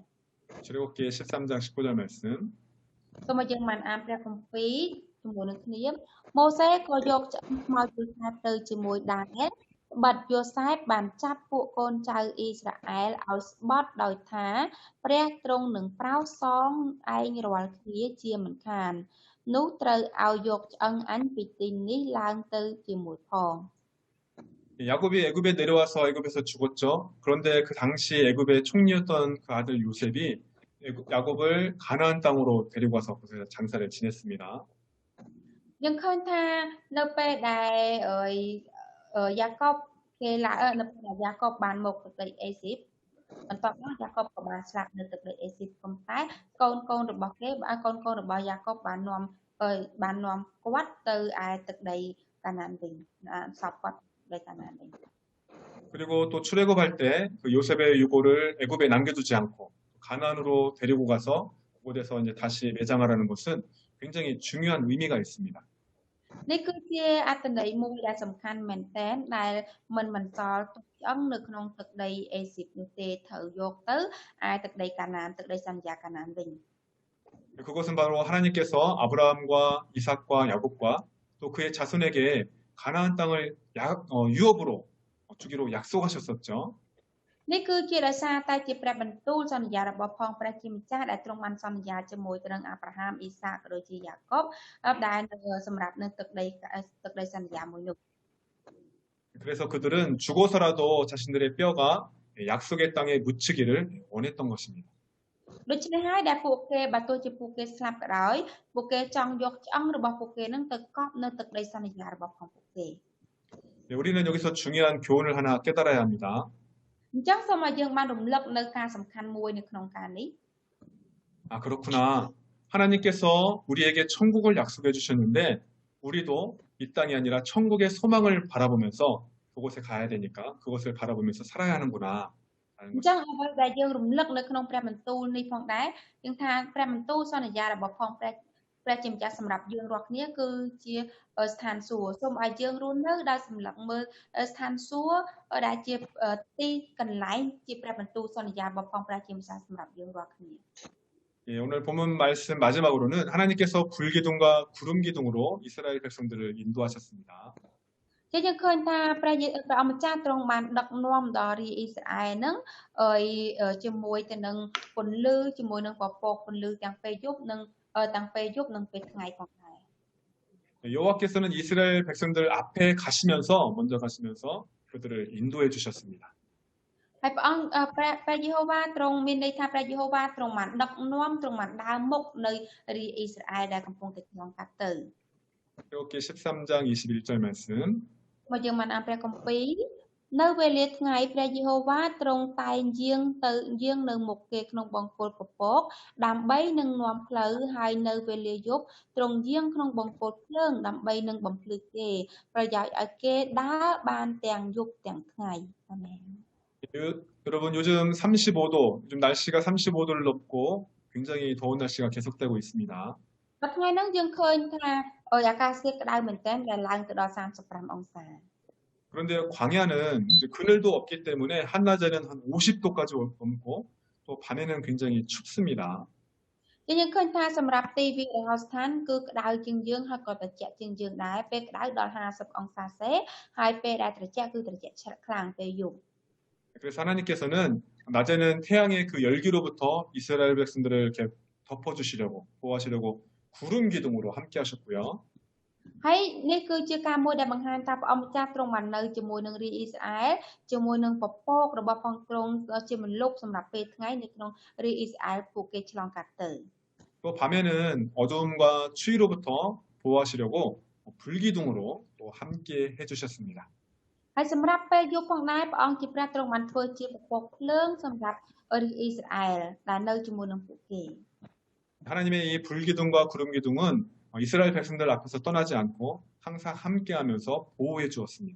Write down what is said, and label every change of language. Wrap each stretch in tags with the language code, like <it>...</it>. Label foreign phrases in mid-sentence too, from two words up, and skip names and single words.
<ko>출애굽기 13장 19절 말씀</ko> <km>សូមឲ្យយើងបានអានព្រះគម្ពីរជាមួយនឹងគ្នាម៉ូសេក៏យកឆ្អឹងខ្មោចយូសេបទៅជាមួយដែរត្បិតយូសេបបានចាប់ពួកកូនចៅអ៊ីស្រាអែលឲ្យស្បត់ដោយថាព្រះទ្រង់នឹងប្រោសសងឯងរាល់គ្នាជាមិនខាននោះត្រូវឲ្យយកឆ្អឹងអញពីទីនេះឡើងទៅជាមួយផង</km> <ko>야곱이 애굽에 내려와서 애굽에서 죽었죠. 그런데 그 당시 애굽의 총리였던 그 아들 요셉이 야곱을 가나안 땅으로 데리고 와서 거기서 장사를 지냈습니다.</ko> <km>យើងឃើញថានៅពេលដែលយ៉ាកបគេឡើងនៅពេលដែលយ៉ាកបបានមកទឹកដីអេស៊ីបបន្ទាប់មកយ៉ាកបក៏បានស្លាប់នៅទឹកដីអេស៊ីបប៉ុន្តែកូនរបស់គេកូនរបស់យ៉ាកបបាននាំគាត់ទៅឯទឹកដីកាណានវិញសពគាត់ដីកាណានវិញ</km> <ko>그리고 또 출애굽할 때 그 요셉의 유고를 애굽에 남겨두지 않고 가나안으로 데리고 가서 그곳에서 이제 다시 매장하라는 것은 굉장히 중요한 의미가 있습니다.</ko> <km>នេះគឺជាអត្ថន័យមួយដែលសំខាន់មែនទែនដែលមិនបន្សល់ទុកឆ្អឹងនៅក្នុងទឹកដីអេស៊ីបនោះទេត្រូវយកទៅឯទឹកដីកាណានទឹកដីសន្យាកាណានវិញ</km> <ko>그것은 바로 하나님께서 아브라함과 이삭과 야곱과 또 그의 자손에게 가나안 땅을 유업으로 주기로 약속하셨었죠.</ko> <km>នេះគឺជាដោយសារតែជាព្រះបន្ទូលសន្យារបស់ផងព្រះជាម្ចាស់ដែលទ្រង់បានសន្យាជាមួយទៅនឹងអាប់រ៉ាហាមអ៊ីសាកក៏ដូចជាយ៉ាកបដែលសម្រាប់នៅទឹកដីសន្យាមួយនោះ</km> <ko>그래서 그들은 죽어서라도 자신들의 뼈가 약속의 땅에 묻히기를 원했던 것입니다.</ko> <km>ដូច្នេះហើយដែលពួកគេបើទោះជាពួកគេស្លាប់ក៏ដោយពួកគេចង់យកឆ្អឹងរបស់ពួកគេនឹងទៅកប់នៅទឹកដីសន្យារបស់ផងពួកគេ</km> <ko>네, 우리는 여기서 중요한 교훈을 하나 깨달아야 합니다.</ko> <km>អញ្ចឹងសូមឲ្យយើងបានរំលឹកនៅការសំខាន់មួយនៅក្នុងការនេះ</km> <ko>아, 그렇구나. 하나님께서 우리에게 천국을 약속해 주셨는데 우리도 이 땅이 아니라 천국의 소망을 바라보면서 그곳에 가야 되니까 그것을 바라보면서 살아야 하는구나.</ko> <km>អញ្ចឹងអ្វីដែលយើងរំលឹកនៅក្នុងព្រះបន្ទូលនេះផងដែរយើងថាព្រះបន្ទូលសន្យារបស់ផងព្រះជាម្ចាស់សម្រាប់យើងរាល់គ្នាគឺជាស្ថានសួគ៌សូមឲ្យយើងរស់នៅដោយសម្លឹងមើលស្ថានសួគ៌ដែលជាទីកន្លែងជាព្រះបន្ទូលសន្យារបស់ផងព្រះជាម្ចាស់សម្រាប់យើងរាល់គ្នា</km> <ko>예, 오늘 본문 말씀 마지막으로는 하나님께서 불기둥과 구름기둥으로 이스라엘 백성들을 인도하셨습니다.</ko> <km>ជាយើងឃើញថាព្រះអម្ចាស់ទ្រង់បានដឹកនាំដល់រាជអ៊ីស្រាអែលនឹងជាមួយទៅនឹងពន្លឺជាមួយនឹងពពកពន្លឺទាំងពេលយប់និងពេលថ្ងៃផងដែរ</km> <ko>여호와께서는 이스라엘 백성들 앞에 먼저 가시면서 그들을 인도해 주셨습니다.</ko> <km>ហើយព្រះអង្គព្រះយេហូវ៉ាទ្រង់មានន័យថាព្រះយេហូវ៉ាទ្រង់បានដឹកនាំទ្រង់បានដើរមុខនៅរាជអ៊ីស្រាអែលដែលកំពុងតែឆ្លងកាត់ទៅ</km> <ko>출애굽기 13장 21절 말씀.</ko> <km>មកយើងបានអានព្រះគម្ពីរនៅវេលាថ្ងៃព្រះយេហូវ៉ាទ្រង់តែងយាងនៅមុខគេក្នុងបង្គោលពពកដើម្បីនឹងនាំផ្លូវហើយនៅវេលាយប់ទ្រង់យាងក្នុងបង្គោលភ្លើងដើម្បីនឹងបំភ្លឺគេប្រយោជន៍ឲ្យគេដើរបានទាំងយប់ទាំងថ្ងៃអាមែន</km> <ko>여러분 요즘 35도, 요즘 날씨가 35도를 넘고 굉장히 더운 날씨가 계속되고 있습니다.</ko> <km>ដល់ថ្ងៃហ្នឹងយើងឃើញថាអាកាសធាតុក្តៅមែនទែនដែលឡើងទៅដល់35 អង្សា</km> <ko>그런데 광야는 이제 그늘도 없기 때문에 한낮에는 한 50도까지 넘고 또 밤에는 굉장히 춥습니다.</ko> <km>យើងឃើញថាសម្រាប់ទីវាលរហស្ថានគឺក្តៅជាងយើងហើយក៏ត្រជាក់ជាងយើងដែរពេលក្តៅដល់50 អង្សាសេហើយពេលដែលត្រជាក់គឺត្រជាក់ខ្លាំងពេលយប់</km> <ko>그래서 하나님께서는 낮에는 태양의 그 열기로부터 이스라엘 백성들을 이렇게 덮어주시려고 보호하시려고 구름 기둥으로 함께 하셨고요.</ko> <km>ហើយនេះគឺជាការមួយដែលបង្ហាញថាព្រះអង្គម្ចាស់ទ្រង់បាននៅជាមួយនឹងរាជអ៊ីស្រាអែលជាមួយនឹងពពករបស់ផងទ្រង់ជាមលុបសម្រាប់ពេលថ្ងៃនៅក្នុងរាជអ៊ីស្រាអែលពួកគេឆ្លងកាត់ទៅ</km> <ko>또 밤에는 어두움과 추위로부터 보호하시려고 불기둥으로 또 함께 해주셨습니다.</ko> <km>ហើយសម្រាប់ពេលយប់ផងដែរព្រះអង្គជាព្រះទ្រង់បានធ្វើជាពពកភ្លើងសម្រាប់រាជអ៊ីស្រាអែលដែលនៅជាមួយនឹងពួកគេ</km> <ko>하나님의 이 불기둥과 구름기둥은 이스라엘 백성들 앞에서 떠나지 않고 항상 함께하면서 보호해 주었습니다.</ko>